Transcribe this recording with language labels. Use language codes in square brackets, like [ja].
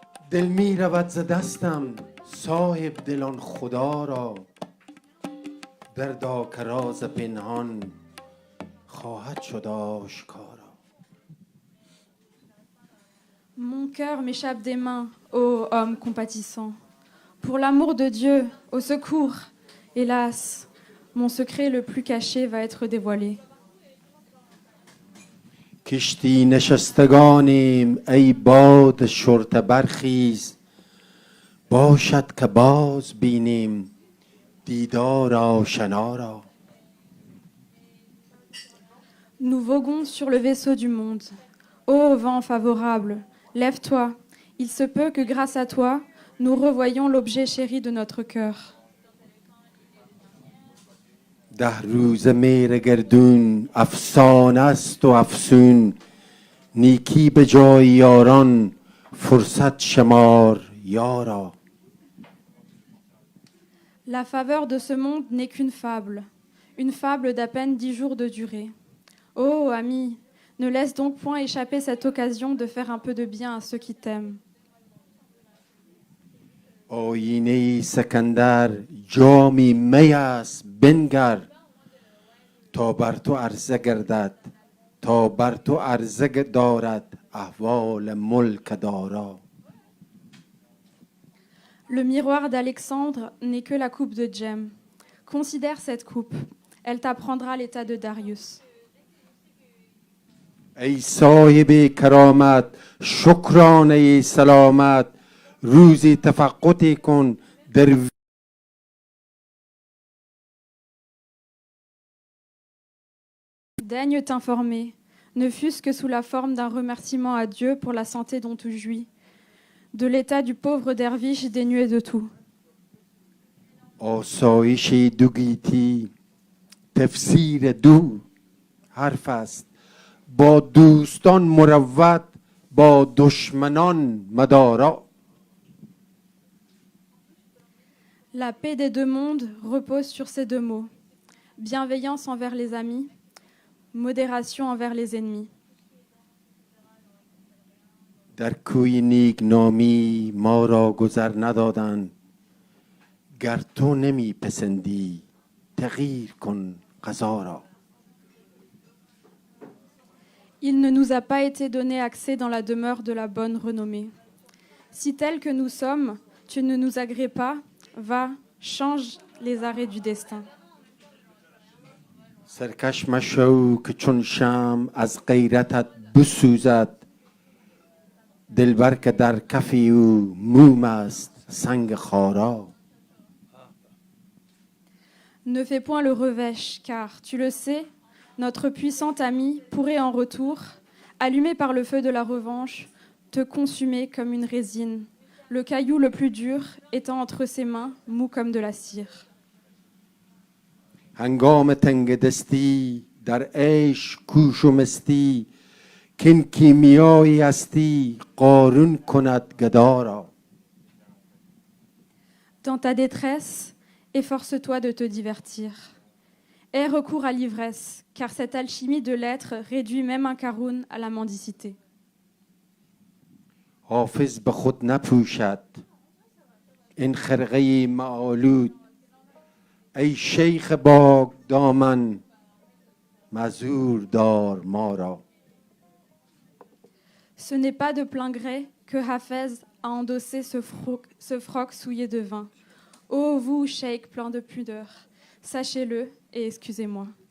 [fa] دل می رود ز دستم صاحب دلان خدا را دردا که راز پنهان خواهد شد آشکارا. [fr] Mon cœur m'échappe des mains, ô homme compatissant. Pour l'amour de Dieu, au secours. Hélas, mon secret le plus caché va être dévoilé. [fa] کشتی نشستگانیم ای باد شرطه برخیز باشد که باز بینیم دیدار آشنا را. [fr] Nous voguons sur le vaisseau du monde. Ô vent favorable, lève-toi. Il se peut que grâce à toi, nous revoyions l'objet chéri de notre cœur. [fa] 10 روز میر گردون افسانه است و افسون نیکی به جای یاران فرصت شمار یارا. [fr] La faveur de ce monde n'est qu'une fable d'à peine 10 jours de durée. Ô ami, ne laisse donc point échapper cette occasion de faire un peu de bien à ceux qui t'aiment. [fa] آینه سکندر جامی می است بنگر تا بر تو عرضه گردد تا بر تو عرضه دارد احوال ملک دارا. [fr] Le miroir d'Alexandre n'est que la coupe de Djem. Considère cette coupe, elle t'apprendra l'état de Darius. [fa] ای صاحب کرامت شکرانه سلامت روزی تفقدی کن در [fr] Daigne t'informer, ne fût-ce que sous la forme d'un remerciement à Dieu pour la santé dont tu jouis, de l'état du pauvre derviche dénué de tout. [fa] آسایش دو گیتی تفسیر دو حرف است با دوستان مروت با دشمنان مدارا. [fr] La paix des deux mondes repose sur ces deux mots. Bienveillance envers les amis, modération envers les ennemis. [fa] در کوی نیک نامی ما را گذر ندادند گر تو نمی پسندی تغییر کن قضا را. [fr] Il ne nous a pas été donné accès dans la demeure de la bonne renommée. Si tel que nous sommes, tu ne nous agrées pas, va, change les arrêts du destin. [fa] سرکش مشو که چون شمع از غیرتت بسوزد دلبر که در کفی او موم است سنگ خارا. [fr] Ne fais point le revêche, car, tu le sais, notre puissant ami pourrait en retour, allumé par le feu de la revanche, te consumer comme une résine, le caillou le plus dur étant entre ses mains, mou comme de la cire. [fa] هنگام تنگ دستی در عیش کوش و مستی کین کیمیایی هستی قارون کند گدا را. [fr] Dans ta détresse, efforce-toi de te divertir. Aie recours à l'ivresse, car cette alchimie de l'être réduit même un Karun à la mendicité. [fa] حافظ به خود نپوشد این خرقه معالود ای شیخ باغ دامن معذور دار ما را. [fr] Ce n'est pas de plein gré que Hafez a endossé ce froc souillé de vin. Ô vous, cheikh plein de pudeur, sachez-le et excusez-moi.